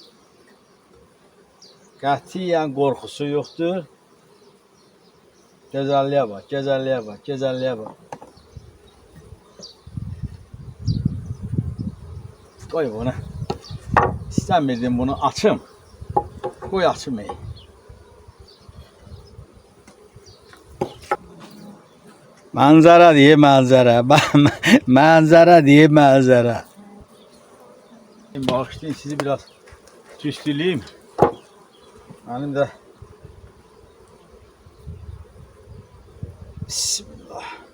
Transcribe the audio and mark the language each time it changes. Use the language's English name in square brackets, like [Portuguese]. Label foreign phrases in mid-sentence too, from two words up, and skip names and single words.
[Azerbaijani] Qətiyyən qorxusu yoxdur. Gözəlliyə bax, gözəlliyə bax, gözəlliyə bax. Qoy bunu. İstəmirdim bunu açım. Qoy açım. [Turkish] Manzara diye manzara. Manzara diye manzara. [Azerbaijani] Bağışlayın sizi biraz tüstüleyim. [Turkish] Benim de Bismillah.